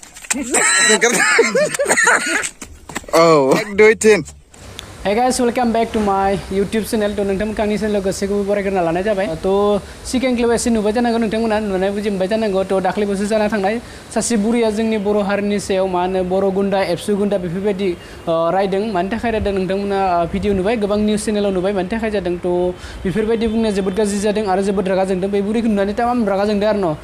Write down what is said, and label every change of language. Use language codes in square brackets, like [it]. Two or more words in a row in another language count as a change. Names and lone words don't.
[en] Oh, 1, 2, 3. Hey guys, welcome back to my YouTube channel. [brx] To Jwngkhang channel गोसोखौ बरायग्रोना लानाय जाबाय। तो सिगां क्लिप एसे नुबाय जानांगौ नोंथांमोना नुनाय बुजिबाय जानांगौ। तो दाख्लैबोसो जाना थांनाय सासे बुरिया जोंनि बर' हारिनि सायाव मा होनो बर' गुन्दा एबसु गुन्दा बेफोरबायदि रायदों। मानि थाखाय रायदों नोंथांमोना भिडिअ नुबाय, गोबां [en] news channelao [brx] नुबाय मानि थाखाय जादों। तो बेफोरबायदि बुंनाया जोबोद गाज्रि जादों आरो जोबोद रागा जोंदों। बे बुरिखौ नुनानै तामाम रागा जोंदों आरो न'।